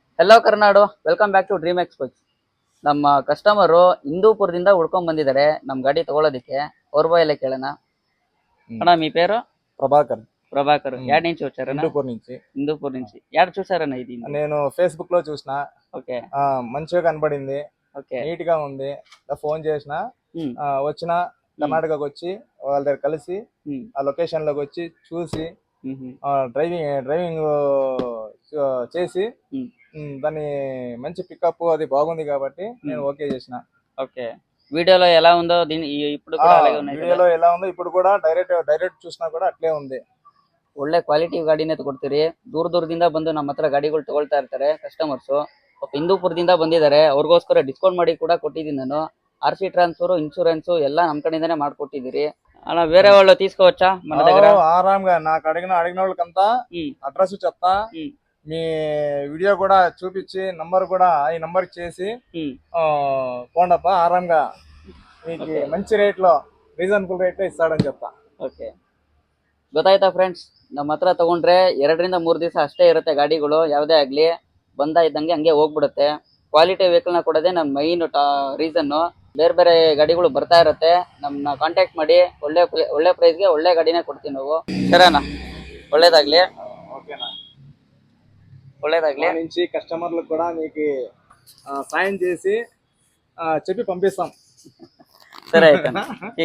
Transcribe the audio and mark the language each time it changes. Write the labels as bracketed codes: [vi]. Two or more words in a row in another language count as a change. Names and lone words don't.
[kn] ಹೆಲೋ ಕರ್ನಾಡು, [en] welcome back to [kn] ಡ್ರೀಮ್ ಎಕ್ಸ್ಪೋಸ್. ನಮ್ಮ ಕಸ್ಟಮರು ಹಿಂದೂಪುರದಿಂದ ಉಳ್ಕೊಂಡ್ ಬಂದಿದ್ದಾರೆ ನಮ್ಮ ಗಾಡಿ ತಗೊಳ್ಳೋದಿಕ್ಕೆ. ಅವ್ರ ಬಾಯಲ್ಲೇ ಕೇಳೋಣ. [te] అన్నా మీ పేరు? ప్రభాకర్. ప్రభాకర్. యాడ్ నుంచి వచ్చారన్నా? హిందూపూర్ నుంచి. హిందూపూర్ నుంచి. యాడ్ చూసారన్నా ఇది? నేను ఫేస్బుక్ లో చూసిన. ఓకే. మంచిగా కనబడింది, ఓకే, నీట్ గా ఉంది. ఫోన్ చేసిన, వచ్చిన కర్ణాటకకు వచ్చి వాళ్ళ దగ్గర కలిసి ఆ లొకేషన్ లోకి వచ్చి చూసి డ్రైవింగ్ చేసి దాన్ని మంచి పికప్ అది బాగుంది కాబట్టి నేను ఓకే చేసిన. ఓకే. వీడియోలో ఎలా ఉందో దీని ఇప్పుడు కూడా అలాగే ఉన్నాయి. వీడియోలో ఎలా ఉందో ఇప్పుడు కూడా డైరెక్ట్ చూసినా ಕೂಡ ಅట్ಲೇ ఉంది. [kn] ಒಳ್ಳೆ ಕ್ವಾಲಿಟಿ ಗಾಡಿನೇ ಕೊಡ್ತೀರಿ. ದೂರದಿಂದ ಬಂದು ನಮ್ಮ ಹತ್ರ ಗಾಡಿಗಳು ತಗೊಳ್ತಾ ಇರ್ತಾರೆ ಕಸ್ಟಮರ್ಸು. ಹಿಂದೂಪುರದಿಂದ ಬಂದಿದ್ದಾರೆ, ಅವ್ರಿಗೋಸ್ಕರ ಡಿಸ್ಕೌಂಟ್ ಮಾಡಿ ಕೂಡ ಕೊಟ್ಟಿದ್ದೀನಿ ನಾನು. [en] RC transfer, insurance [kn] ಎಲ್ಲ ನಮ್ಮ కಡೆಯಿಂದనే ಮಾಡ್ಕೊಟ್ಟಿದ್ದೀರಿ. [te] అలా వేరే వాళ్ళు తీసుకోవచ్చా మన దగ్గర? ఆరాంగా నాకు అడిగిన వాళ్ళకంతా అడ్రస్ చెప్తా, మీ వీడియో కూడా చూపించి నంబర్ కూడా ఈ నంబర్ చేసి పోండప్ప ఆరాంగా మీకు మంచి రేట్ లో [en] reasonable rate [te] లో ఇస్తాడని చెప్తా. ఓకే, [kn] ಗೊತ್ತಾಯ್ತಾ ಫ್ರೆಂಡ್ಸ್? ನಮ್ಮ ಹತ್ರ ತಗೊಂಡ್ರೆ 2 ರಿಂದ 3 ದಿವಸ ಅಷ್ಟೇ ಇರುತ್ತೆ ಗಾಡಿಗಳು. ಯಾವುದೇ ಆಗ್ಲಿ ಬಂದ ಇದ್ದಂಗೆ ಹಂಗೆ ಹೋಗ್ಬಿಡುತ್ತೆ. [en] quality vehicle [kn] ಕೊಡೋದೇ ನಮ್ಮ [en] main reason. [kn] ಬೇರೆ ಗಾಡಿಗಳು ಬರ್ತಾ ಇರುತ್ತೆ, ನಮ್ಮನ್ನ ಕಾಂಟ್ಯಾಕ್ಟ್ ಮಾಡಿ. ಒಳ್ಳೆ ಪ್ರೈಸ್ಗೆ ಒಳ್ಳೆ ಗಾಡಿನೇ ಕೊಡ್ತೀವಿ ನಾವು. ಸರಿನಾ? ಒಳ್ಳೇದಾಗ್ಲಿ. [te] ఓకేనా? [kn] ಒಳ್ಳೇದಾಗ್ಲಿ. [te] నుంచి కస్టమర్లకు కూడా మీకు సాయం చేసి చెప్పి పంపిస్తాం. సరే అయితే.